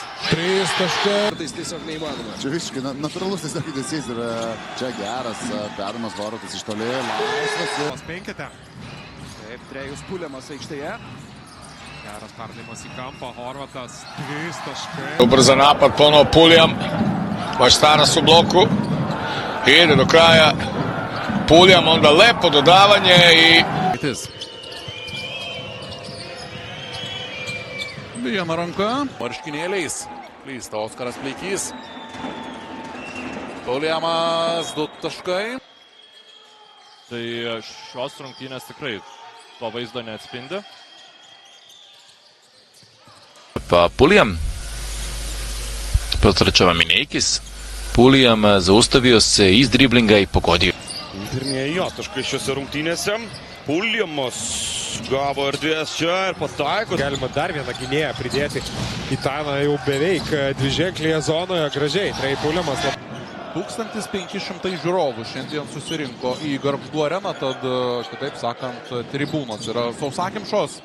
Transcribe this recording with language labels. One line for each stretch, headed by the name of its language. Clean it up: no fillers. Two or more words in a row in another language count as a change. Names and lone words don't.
Lithuanian: 3 taškai. Tai tiesiog neįmanoma. Čia visiškai natūralus tiesiog judesys ir čia geras, perdamas Vorutas iš toli, laisvas. Penkete. Taip, Trejus Puliamas aikštėje. Geras perdavimas į kampą, Horvatas 3 taškai.
Serbian: Ubrza napad, ponovo Pulijam. Maštara su bloku. Ide do kraja. Pulijam, onda lepo dodavanje i...
Lithuanian: Viena ranka. Marškinėliais. Klysta Oskaras Pleikys. Puliamas 2 taškai. Tai šios rungtynės tikrai to vaizdo neatspindi.
Serbian: Pulijam. Protračava Mineikis. Pulijam zaustavio se iz driblinga i pogodio.
Lithuanian: Pirmieji jo taškai šiose rungtynėse. Puliamas gavo erdvės čia ir pataiko. Galima dar vieną gynėją pridėti į tą jau beveik dviženklėje zonoje. Gražiai, Trejus Puliamas. 1500 žiūrovų šiandien susirinko į Gargždų areną, tad, kitaip sakant, tribūnos yra sausakimšos.